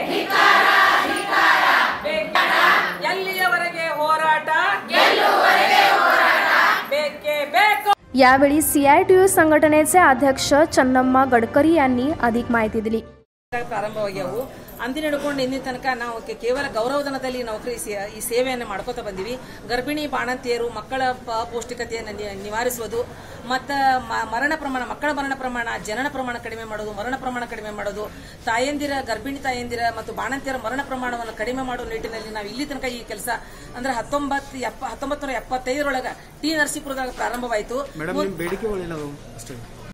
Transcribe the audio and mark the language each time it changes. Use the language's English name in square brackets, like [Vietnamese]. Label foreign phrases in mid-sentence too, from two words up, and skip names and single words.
[Kannada] ಎಲ್ಲಿಯವರೆಗೆ ಹೋರಾಟ ಬೇಕೇ ಬೇಕು। [Marathi] यावेळी CITU संघटनेचे अध्यक्ष चन्नम्मा गडकरी यांनी अधिक माहिती दिली। [Kannada] ಪ್ರಾರಂಭವಾಗ್ಯಾವು ಅಂದಿನ ಹಿಡ್ಕೊಂಡು ಇಂದಿನ ತನಕ ನಾವು ಕೇವಲ ಗೌರವಧನದಲ್ಲಿ ನೌಕರಿ ಈ ಸೇವೆಯನ್ನು ಮಾಡ್ಕೋತಾ ಬಂದಿವಿ। ಗರ್ಭಿಣಿ ಬಾಣಂತಿಯರು ಮಕ್ಕಳ ಅಪೌಷ್ಟಿಕತೆಯನ್ನು ನಿವಾರಿಸುವುದು ಮತ್ತು ಮಕ್ಕಳ ಮರಣ ಪ್ರಮಾಣ, ಜನನ ಪ್ರಮಾಣ ಕಡಿಮೆ ಮಾಡೋದು, ಮರಣ ಪ್ರಮಾಣ ಕಡಿಮೆ ಮಾಡೋದು, ಗರ್ಭಿಣಿ ತಾಯಂದಿರ ಮತ್ತು ಬಾಣಂತಿಯರ ಮರಣ ಪ್ರಮಾಣವನ್ನು ಕಡಿಮೆ ಮಾಡುವ ನಿಟ್ಟಿನಲ್ಲಿ ನಾವು ಇಲ್ಲಿ ತನಕ ಈ ಕೆಲಸ ಅಂದ್ರೆ 1975 ಟಿ ನರಸೀಪುರದಾಗ ಪ್ರಾರಂಭವಾಯಿತು।